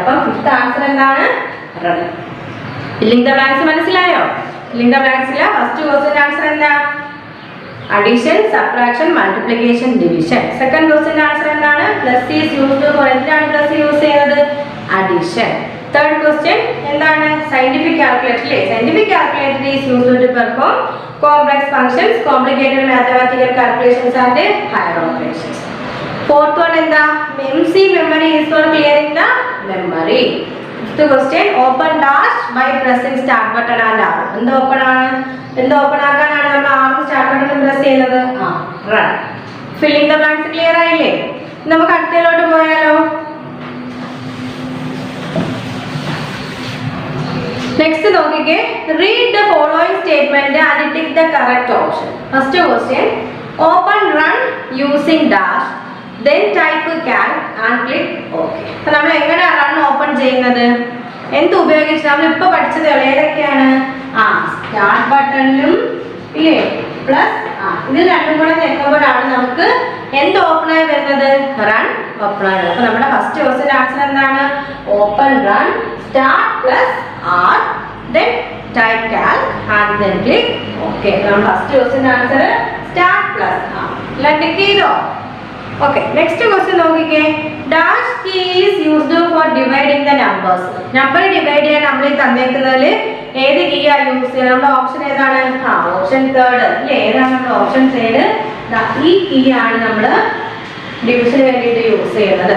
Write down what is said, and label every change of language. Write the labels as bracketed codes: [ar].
[ml] അപ്പം fifth answer എന്താണ്? Run. Filling the blanks മനസ്സിലായോ? Filling the ബ്ലാങ്ക്സിലെ first question answer എന്താ? Addition, subtraction, multiplication, division. Second question answer എന്താണ്? [en] Plus is used for. [ml] എന്തിനാണ് plus use ചെയ്യുന്നത്? Addition. [en] Third question, എന്താണ് scientific calculator അല്ലേ? Scientific calculator is used to perform complex functions, complicated mathematical calculations and higher operations. Fourth one എന്താ? MC memory is for clearing the memory. Fifth question, open dash by pressing start button and R. [ml] എന്ത് open ആണ്? എന്ത് open ആക്കാനാണ് നമ്മൾ R start button press ചെയ്യുന്നത്? [en] run. Filling the blanks clear ആയില്ലേ? [ml] നമുക്ക് അടുത്തതിലോട്ട് പോയാലോ? [en] Next നോക്കിക്കേ, read the following statement and tick the correct option. First question, open run using dash, then type cal and click OK. [ml] അപ്പോൾ നമ്മൾ എങ്ങനെ run open ചെയ്യുന്നത്? എന്ത് ഉപയോഗിച്ച് നമ്മൾ ഇപ്പോൾ പഠിച്ചത് ഏതൊക്കെയാണ്? സ്റ്റാർട്ട് ബട്ടണിലും ഇല്ലേ പ്ലസ് ഇത് രണ്ടും കൂടെ ഞെക്കുമ്പോഴാണ് നമുക്ക് എന്ത് ഓപ്പൺ ആയി വരുന്നത്? റൺ ഓപ്പൺ ആയി. അപ്പോൾ നമ്മുടെ ഫസ്റ്റ് ക്വസ്റ്റ്യൻ ആൻസർ എന്താണ്? [en] Open run start plus R then type cal and then click OK. [ml] നമ്മുടെ first question answer start plus R. എല്ലാം ടിക്ക് ചെയ്തോ? [en] Okay, next question നോക്കിക്കേ, dash key is used for dividing the numbers. [ml] Number divide ചെയ്യാൻ നമ്മൾ ഈ തന്നേക്കുന്നതിൽ ഏത് key ആ use ചെയ്യുന്നത്? നമ്മുടെ ഓപ്ഷൻ ഏതാണ്? ഓപ്ഷൻ തേർഡ് അല്ലേ? ഏതാണ് നമ്മുടെ ഓപ്ഷൻ തേർഡ്? ഈ കീ ആണ് നമ്മൾ ഡിവിഷന് വേണ്ടിയിട്ട് യൂസ് ചെയ്യുന്നത്.